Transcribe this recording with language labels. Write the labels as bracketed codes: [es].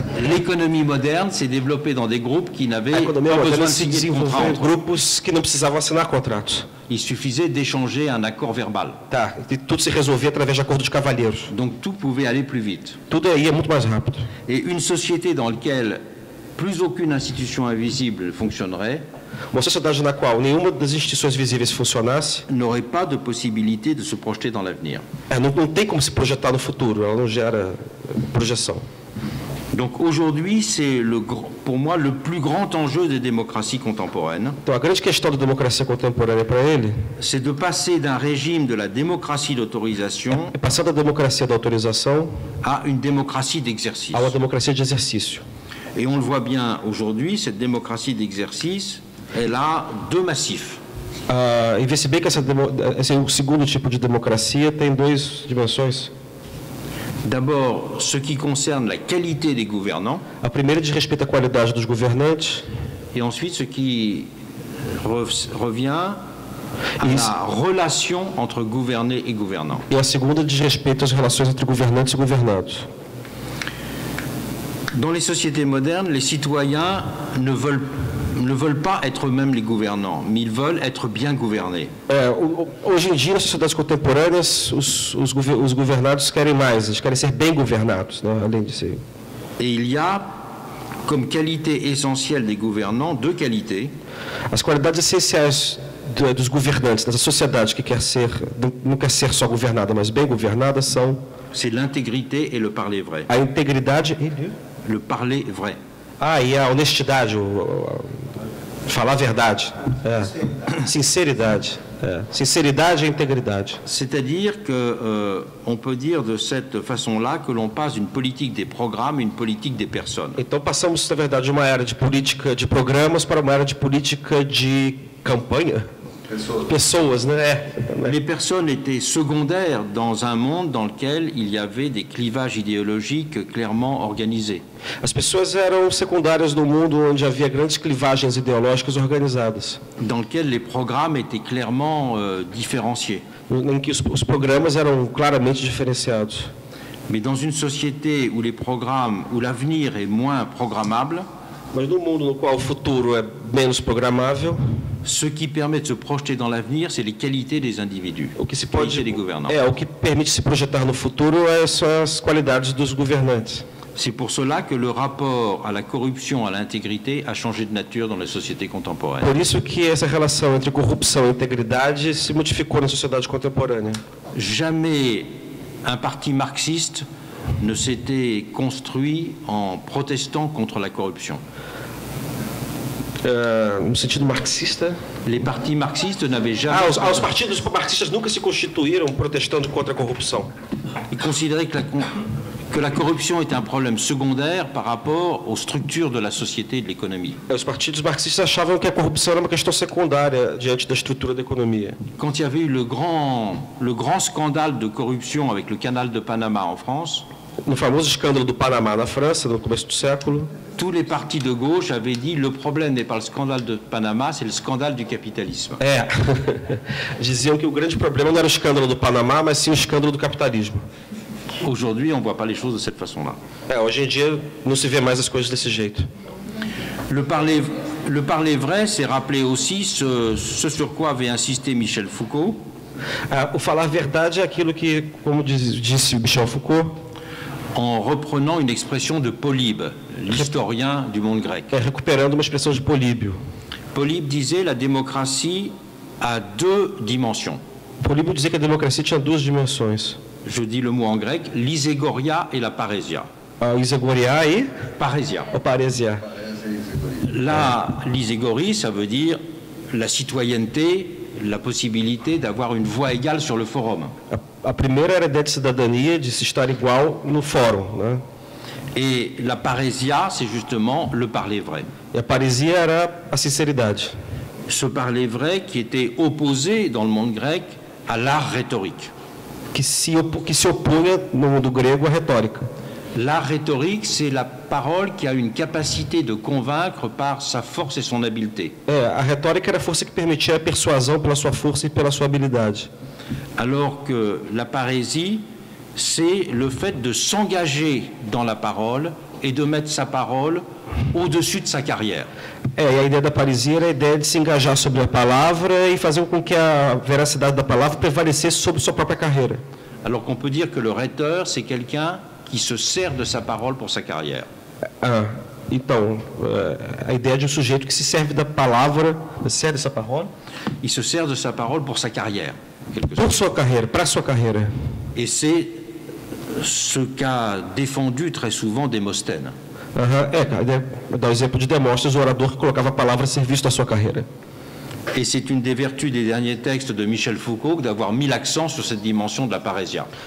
[fr] L'économie moderne s'est développée dans des groupes qui n'avaient pas besoin de signer de contrat. [pt] Grupos que não precisavam assinar contratos. [fr] Il suffisait d'échanger un accord verbal. [pt] Tá, e tudo se resolvia através de acordo de cavalheiros. [fr] Donc tout pouvait aller plus vite. [pt] Tudo ia muito mais rápido. [fr] Et une société dans laquelle plus aucune institution invisible fonctionnerait, [pt] uma sociedade na qual nenhuma das instituições visíveis funcionasse, [fr] n'aurait pas de possibilité de se projeter dans l'avenir. [pt] Não tem como se projetar no futuro, ela não gera projeção. [fr] Donc aujourd'hui, c'est pour moi le plus grand enjeu des démocraties contemporaines. [pt] Então a grande questão da democracia contemporânea para ele, [fr] c'est de passer d'un régime de la démocratie d'autorisation, [pt] é passar da democracia da autorização [fr] à une démocratie d'exercice. [pt] A uma democracia de exercício. [fr] Et on le voit bien aujourd'hui, cette démocratie d'exercice, elle a deux massifs. [pt] E vê-se bem que o segundo tipo de democracia tem duas dimensões. [fr] D'abord, ce qui concerne la qualité des gouvernants. [pt] A primeira diz respeito à qualidade dos governantes. [fr] Et ensuite, ce qui revient à la relation entre gouvernés et gouvernants. [pt] E a segunda diz respeito às relações entre governantes e governados. [fr] Dans les sociétés modernes, les citoyens ne veulent pas être eux-mêmes les gouvernants, mais ils veulent être bien gouvernés. [pt] Hoje em dia, nas sociedades contemporâneas, os governados querem mais, eles querem ser bem governados, né? Além de ser. [fr] Et il y a, comme qualité essentielle des gouvernants, deux qualités. [pt] As qualidades essenciais dos governantes, dessa sociedade que não quer ser só governada, mas bem governada, são... [fr] C'est l'intégrité et le parler vrai. [pt] A integridade e... [fr] Le parler vrai. [pt] E a honestidade, falar a verdade. Sinceridade. Sinceridade e integridade. [fr] C'est-à-dire que on peut dire de cette façon-là que l'on passe d'une politique des programmes à une politique des personnes. [pt] Então passamos, na verdade, de uma era de política de programas para uma era de política de campanha. Pessoas, né? [fr] Les personnes étaient secondaires dans un monde dans lequel il y avait des clivages idéologiques clairement organisés. [pt] As pessoas eram secundárias no mundo onde havia grandes clivagens ideológicas organizadas. [fr] Dans lequel les programmes étaient clairement différenciés. [pt] Em que os programas eram claramente diferenciados. [fr] Mais dans une société où les programmes, où l'avenir est moins programmable, [pt] mas no mundo no qual o futuro é menos programável, [fr] ce qui permet de se projeter dans l'avenir, c'est les qualités des individus, [pt] o que se pode, [fr] des gouvernants. [pt] O que permite se projetar no futuro são as qualidades dos governantes. [fr] C'est pour cela que le rapport à la corruption, à l'intégrité, a changé de nature dans la société contemporaine. [pt] Por isso que essa relação entre corrupção e integridade se modificou na sociedade contemporânea. [fr] Jamais un parti marxiste ne s'était construit en protestant contre la corruption. [pt] No sentido marxista. [fr] Les partis marxistes n'avaient jamais... [pt] Os partidos marxistas nunca se constituíram protestando contra a corrupção. [fr] Ils considéraient que la corruption était un problème secondaire par rapport aux structures de la société et de l'économie. [pt] Os partidos marxistas achavam que a corrupção era uma questão secundária diante da estrutura da economia. [fr] Quand il y avait eu le grand scandale de corruption avec le canal de Panama en France, [pt] No famoso escândalo do Panamá na França, no começo do século, [fr] tous les partis de gauche avaient dit le problème n'est pas le scandale de Panama, c'est le scandale du capitalisme. [pt] Diziam que o grande problema não era o escândalo do Panamá, mas sim o escândalo do capitalismo. [fr] Aujourd'hui, on ne voit pas les choses de cette façon-là. [pt] Hoje em dia não se vê mais as coisas desse jeito. [fr] Le parler vrai, c'est rappeler aussi ce sur quoi avait insisté Michel Foucault. [pt] O falar verdade é aquilo que, como disse Michel Foucault, [fr] en reprenant une expression de Polybe, l'historien du monde grec. [pt] Recuperando uma expressão de Políbio. [fr] Polybe disait la démocratie a deux dimensions. [pt] Políbio dizia que a democracia tinha duas dimensões. [fr] Je dis le mot en grec, l'iségoria et la parésia. [pt] Iségoria e parésia. Parésia. [fr] L'iségorie, ça veut dire la citoyenneté, la possibilité d'avoir une voix égale sur le forum. [pt] A primeira era a ideia de cidadania, de se estar igual no fórum, né? [fr] Et la parésia, c'est justement le parler vrai. [pt] E a paresia era a sinceridade. [fr] Ce parler vrai qui était opposé dans le monde grec à l'art rhétorique. [pt] Que se opunha no mundo grego à retórica. [fr] L'art rhétorique, c'est la parole qui a une capacité de convaincre par sa force et son habileté. [pt] A retórica era a força que permitia a persuasão pela sua força e pela sua habilidade. [fr] Alors que la parésie, c'est le fait de s'engager dans la parole et de mettre sa parole au-dessus de sa carrière. [pt] E a ideia da paresia era a ideia de se engajar sobre a palavra e fazer com que a veracidade da palavra prevalecesse sobre sua própria carreira. [fr] Alors qu'on peut dire que le rhéteur, c'est quelqu'un qui se sert de sa parole pour sa carrière. [pt] Então, a ideia de sujeito que se serve da palavra, serve dessa palavra? [fr] Il se sert de sa parole pour sa carrière. Pour [pt] sua carreira, para sua carreira. [fr] Et c'est ce qu'a défendu très souvent Démosthène. [pt] Dá o exemplo de Demóstenes, o orador que colocava a palavra a serviço da sua carreira. [fr] Et c'est une des vertus des derniers textes de Michel Foucault d'avoir mis l'accent sur cette dimension de la parésia.